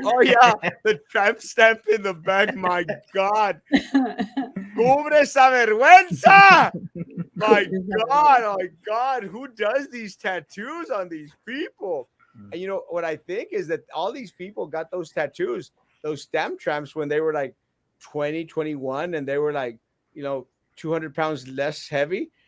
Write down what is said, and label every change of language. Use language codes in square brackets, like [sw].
[en] Oh yeah, the tramp stamp in the back. My God, [es] cubre esa vergüenza. [en] My God, oh my God, who does these tattoos on these people? And you know what I think is that all these people got those tattoos, those stamp tramps, when they were like 20, 21, and they were like, 200 pounds less heavy.